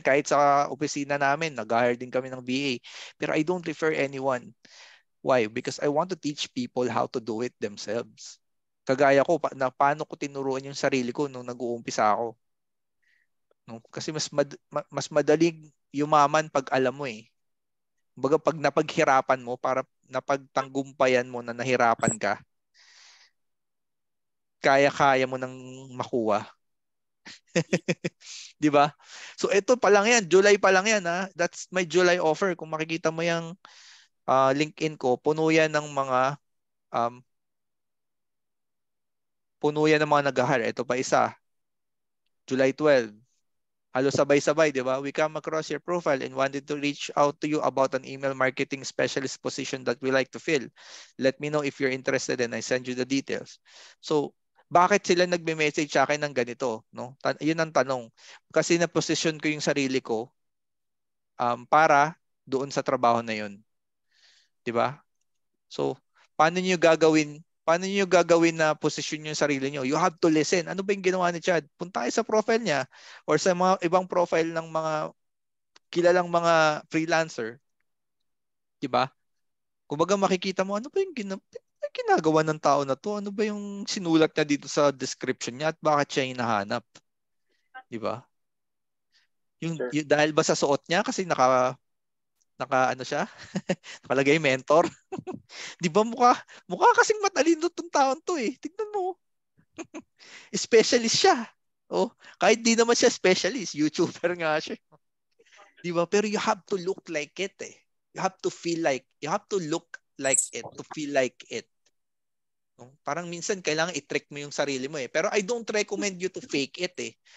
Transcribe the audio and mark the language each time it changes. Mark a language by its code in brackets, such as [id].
[tl] Kahit sa opisina namin, nag-hire din kami ng BA. [en] Pero I don't refer anyone. Why? Because I want to teach people how to do it themselves. [tl] Kagaya ko, paano ko tinuruan yung sarili ko nung nag-uumpisa ako. No? Kasi mas madaling yumaman pag alam mo eh. Kumbaga pag napaghirapan mo, para napagtanggumpayan mo na nahirapan ka, kaya-kaya mo nang makuha. 'Di ba? So ito pa lang yan, July pa lang yan ha. [en] That's my July offer. [tl] Kung makikita mo yung LinkedIn ko, puno yan ng mga nag-hire. Ito pa isa. July 12. Halos sabay-sabay, di ba? [en] We come across your profile and wanted to reach out to you about an email marketing specialist position that we like to fill. Let me know if you're interested and I send you the details. [tl] So, bakit sila nagme-message sa akin ng ganito? No? Yun ang tanong. Kasi na-position ko yung sarili ko para doon sa trabaho na yun. Di ba? So, paano niyo gagawin na posisyon yung sarili niyo? [en] You have to listen. [tl] Ano ba yung ginawa ni Chad? Punta kayo sa profile niya or sa mga ibang profile ng mga kilalang mga freelancer. 'Di ba? Kumbaga makikita mo ano ba yung ginagawa ng tao na to? Ano ba yung sinulat niya dito sa description niya at bakit siya hinahanap? 'Di ba? Yung dahil ba sa suot niya kasi naka ano siya? Nakalagay mentor. 'Di ba mukha kasing matalino tong taon to eh. Tignan mo. Specialist siya. Oh, kahit di naman siya specialist, YouTuber nga siya. 'Di ba? [en] Pero you have to look like it eh. You have to look like it to feel like it. No? [tl] Parang minsan kailangan i-trick mo yung sarili mo eh. Pero [en] I don't recommend you to fake it [tl] eh.